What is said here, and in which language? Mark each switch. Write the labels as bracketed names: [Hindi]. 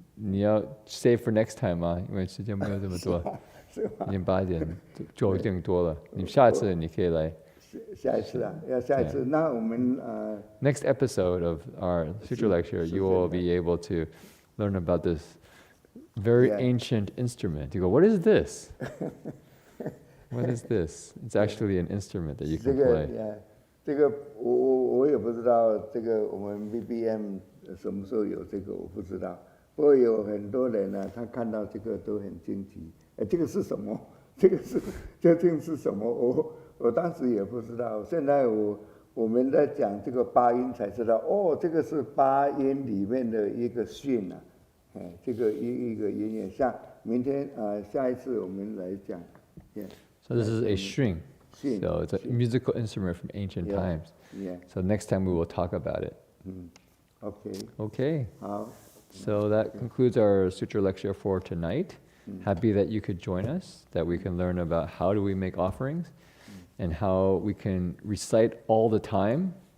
[Chinese] 你要 [English] save for next time [Chinese] 啊，因为时间没有这么多，已经8点9点多了。你下次你可以来。下一次啊，要下一次。那我们 [English] Next episode of our Sutra lecture, you will be able to learn about this very ancient instrument. You go, what is this? What is this? It's actually an instrument that you can play. [Chinese] 这个我也不知道，这个我们 BBM 什么时候有这个我不知道。不过有很多人呢，他看到这个都很惊奇，这个是什么？这个是究竟是什么？我当时也不知道。现在我们在讲这个八音才知道，哦，这个是八音里面的一个训啊，这个一个音乐。像明天下一次我们来讲。 [English] So this is a string. So it's a musical instrument from ancient times. So next time we will talk about it. Okay. So that concludes our Sutra lecture for tonight. Happy that you could join us, that we can learn about how do we make offerings and how we can recite all the time.